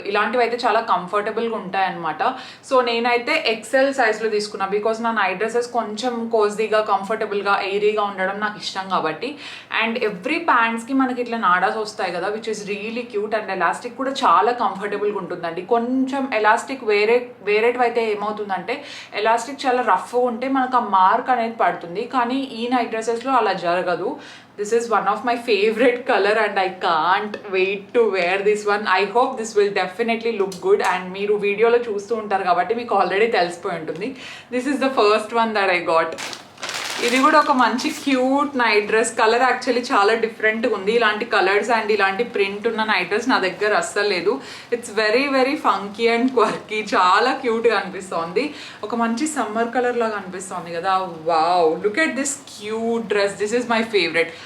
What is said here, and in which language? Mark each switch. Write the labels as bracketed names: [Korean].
[Telugu] ఇలాంటివి అయితే చాలా కంఫర్టబుల్గా ఉంటాయన్నమాట. సో నేనైతే ఎక్సెల్ సైజ్లో తీసుకున్నా, బికాస్ నా నైట్ డ్రెస్సెస్ కొంచెం కోజీగా, కంఫర్టబుల్గా, ఎయిరీగా ఉండడం నాకు ఇష్టం కాబట్టి. అండ్ ఎవ్రీ ప్యాంట్స్కి మనకి ఇట్లా నాడాస్ వస్తాయి కదా, [English] Which is really cute. [Telugu] And elastic కూడా చాలా కంఫర్టబుల్గా ఉంటుందండి. కొంచెం ఎలాస్టిక్ వేరేటివి అయితే ఏమవుతుందంటే, ఎలాస్టిక్ చాలా రఫ్గా ఉంటే మనకు ఆ మార్క్ అనేది పడుతుంది, కానీ ఈ నైట్ డ్రెస్సెస్లో అలా జరగదు. [English] This is one of my favorite color and I can't wait to wear this one. I hope this will definitely look good. [Telugu] And మీరు వీడియోలో చూస్తూ ఉంటారు కాబట్టి మీకు ఆల్రెడీ తెలిసిపోయి ఉంటుంది. [English] This is the first one that I got. [Telugu] ఇది కూడా ఒక మంచి cute night dress. Colour actually చాలా డిఫరెంట్గా ఉంది. ఇలాంటి కలర్స్ అండ్ ఇలాంటి ప్రింట్ ఉన్న నైట్ డ్రెస్ నా దగ్గర అస్సలు లేదు. [English] it's very funky and quirky, [Telugu] చాలా క్యూట్గా అనిపిస్తుంది. ఒక మంచి సమ్మర్ కలర్ లాగా అనిపిస్తుంది కదా. [English] Wow, look at this cute dress. This is my favourite.